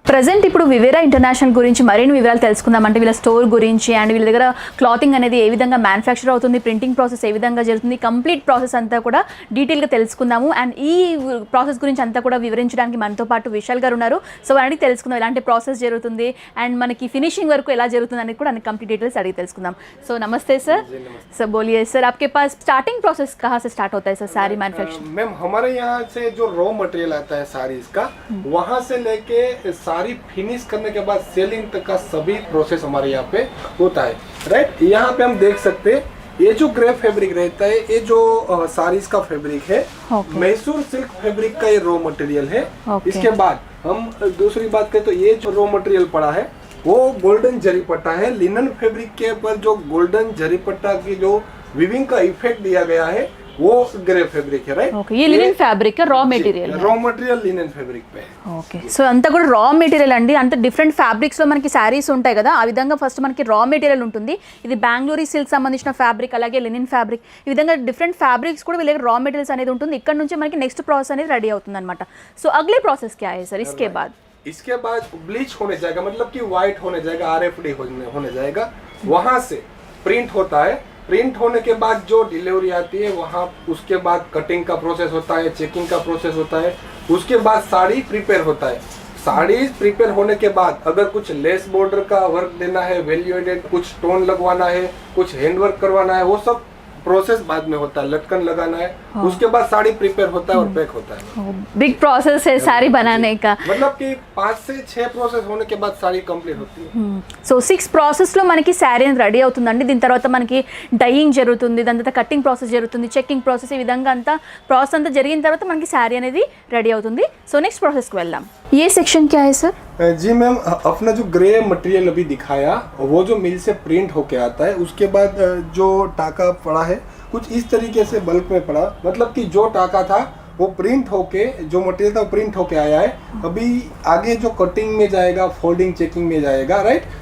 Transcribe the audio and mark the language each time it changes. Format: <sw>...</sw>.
<te>Present ఇప్పుడు Vivera international గురించి మరిన్ని వివరాలు తెలుసుకుందాం. అంటే వీళ్ళ స్టోర్ గురించి అండ్ వీళ్ళ దగ్గర క్లాతింగ్ అనేది ఏ విధంగా మ్యానుఫ్యాక్చర్ అవుతుంది, ప్రింటింగ్ ప్రాసెస్ ఏ విధంగా జరుగుతుంది, కంప్లీట్ ప్రాసెస్ అంతా కూడా డీటెయిల్గా తెలుసుకుందాము. అండ్ ఈ ప్రాసెస్ గురించి అంతా కూడా వివరించడానికి మనతో పాటు విశాల్ గారు ఉన్నారు. సో అడిగి తెలుసుకుందాం ఎలాంటి ప్రాసెస్ జరుగుతుంది అండ్ మనకి ఫినిషింగ్ వరకు ఎలా జరుగుతుంది అనేది కూడా అన్ని కంప్లీట్ డీటెయిల్స్ అడిగి తెలుసుకుందాం. సో నమస్తే సార్.</te> <hi>सर बोलिए सर, आपके पास स्टार्टिंग प्रोसेस कहाँ से स्टार्ट होता है सर सारी मैन्युफैक्चरिंग? मैम हमारे यहाँ से जो रॉ मटेरियल आता है साड़ीज का, वहाँ से लेके सारी फिनिश करने के बाद सेलिंग तक का सभी प्रोसेस हमारे यहाँ पे होता है. राइट, यहाँ पे हम देख सकते हैं ये जो ग्रे फैब्रिक रहता है, ये जो साड़ीज का फैब्रिक है, मैसूर सिल्क फैब्रिक का ये रॉ मटेरियल है. इसके बाद हम दूसरी बात करें तो ये जो रॉ मटेरियल पड़ा है वो गोल्डन जरी पट्टा है. लिनन फैब्रिक के ऊपर जो गोल्डन जरी पट्टा की जो विविंग का इफेक्ट दिया गया है वो ग्रे फैब्रिक है. राइट, ओके, ये लिनन फैब्रिक का रॉ मटेरियल है. रॉ मटेरियल लिनन फैब्रिक पे.</hi> <te>ఓకే, సో అంతా కూడా రా మెటీరియల్ అండి. అంటే డిఫరెంట్ ఫ్యాబ్రిక్స్లో మనకి శారీస్ ఉంటాయి కదా, ఆ విధంగా ఫస్ట్ మనకి రా మెటీరియల్ ఉంటుంది. ఇది బెంగళూరు సిల్క్ సంబంధించిన ఫ్యాబ్రిక్, అలాగే లినిన్ ఫ్యాబ్రిక్, ఈ విధంగా డిఫరెంట్ ఫ్యాబ్రిక్స్ కూడా వీళ్ళ రా మెటీరియల్స్ అనేది ఉంటుంది. ఇక్కడ నుంచి మనకి నెక్స్ట్ ప్రాసెస్ అనేది రెడీ అవుతుంది అనమాట.</te> <hi>సో అగలే ప్రాసెస్ क्या है सर इसके बाद? इसके बाद ब्लीच होने जाएगा, मतलब कि व्हाइट होने जाएगा, RFD होने जाएगा. वहां से प्रिंट होता है. प्रिंट होने के बाद जो डिलीवरी आती है वहाँ उसके बाद कटिंग का प्रोसेस होता है, चेकिंग का प्रोसेस होता है, उसके बाद साड़ी प्रिपेयर होता है। साड़ी प्रिपेयर होने के बाद अगर कुछ लेस बॉर्डर का वर्क देना है, वैल्यू एडेड कुछ स्टोन लगवाना है, कुछ हैंड वर्क करवाना है, वो सब प्रोसेस बाद में होता है, लटकन लगाना है, उसके बाद साड़ी प्रिपेयर होता है और पैक होता है। बिग प्रोसेस है साड़ी बनाने का, मतलब कि 5 से 6 प्रोसेस होने के बाद साड़ी कंप्लीट होती है।</hi> <te>సో 6 ప్రాసెస్లో మనకి శారీ అనేది రెడీ అవుతుందండి. దీని తర్వాత మనకి డైయింగ్ జరుగుతుంది, దాని తర్వాత కటింగ్ ప్రాసెస్ జరుగుతుంది, చెకింగ్ ప్రాసెస్, ఈ విధంగా అంతా ప్రాసెస్ అంతా జరిగిన తర్వాత మనకి శారీ అనేది రెడీ అవుతుంది. సో నెక్స్ట్ ప్రాసెస్కి వెళ్దాం.</te> <hi>ये सेक्शन क्या है सर? जी मैम, अपना जो ग्रे मटेरियल अभी दिखाया वो जो मिल से प्रिंट होके आता है, उसके बाद जो टाका पड़ा है कुछ इस तरीके से बल्क में पड़ा, मतलब कि जो टाका था वो प्रिंट होके, जो मटेरियल था वो प्रिंट होके आया है। अभी आगे जो कटिंग में जाएगा, फोल्डिंग चेकिंग में जाएगा, राइट।</hi>